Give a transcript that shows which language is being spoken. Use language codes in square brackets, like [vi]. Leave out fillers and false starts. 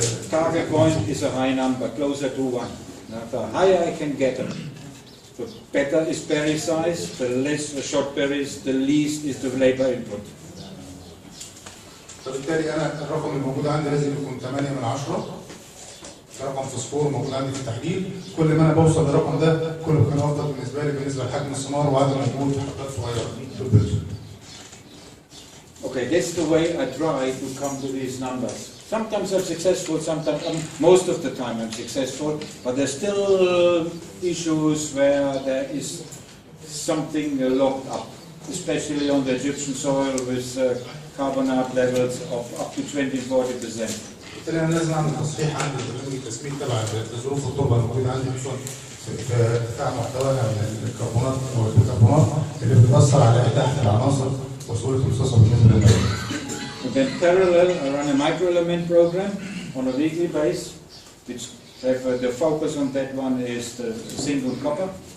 [en] target point is a high number, closer to 1. Now, the higher I can get them, the better is berry size, the less the short berries, the least is the labor input. [ar] فبالتالي انا الرقم الموجود عندي لازم يكون 8 من 10 رقم فوسفور موجود عندي في التحليل. كل ما انا بوصل للرقم ده كل ما كان افضل بالنسبه لي بالنسبه لحجم الثمار وعدم وجود حبات صغيره في البذر. [en] Okay, that's the way I try to come to these numbers. Sometimes I'm successful, sometimes most of the time I'm successful, but there's still issues where there is something locked up, especially on the Egyptian soil with carbonate levels of up to 20-40%. [ar] بالتالي انا لازم اعمل تصحيح عندي برنامج التسميد تبع ظروف التربه الموجوده عندي خصوصا في ارتفاع محتواها من الكربونات والبيكربونات اللي بتاثر على اتاحه العناصر وسهوله امتصاصها بالنسبه للنبات. [en] And then parallel, I run a microelement program on a weekly basis, which the focus on that one is the single copper.